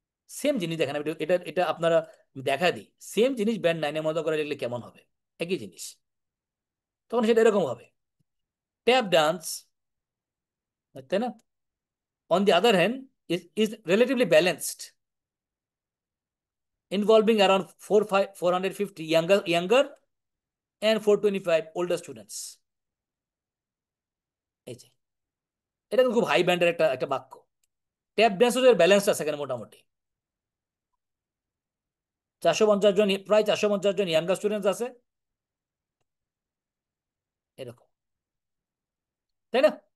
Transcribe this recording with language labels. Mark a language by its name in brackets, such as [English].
[Bangla] Same জিনিস দেখেন, আমি এটা এটা আপনারা দেখা দিই, সেম জিনিস ব্যান্ড 9-এর মতো করে লিখলে কেমন হবে, একই জিনিস। তখন সেটা এরকম হবে, [English] Tap dance, তাই না, on the other hand is relatively balanced, involving around 450 younger and 425 older students। [Bangla] এই যে এটা কিন্তু খুব হাই ব্যান্ডের একটা একটা বাক্য। ট্যাপ ড্যান্সের ব্যালেন্স আছে এখানে মোটামুটি, 450 জন, প্রায় 450 জন ইয়াঙ্গার স্টুডেন্টস আছে, এরকম, তাই না?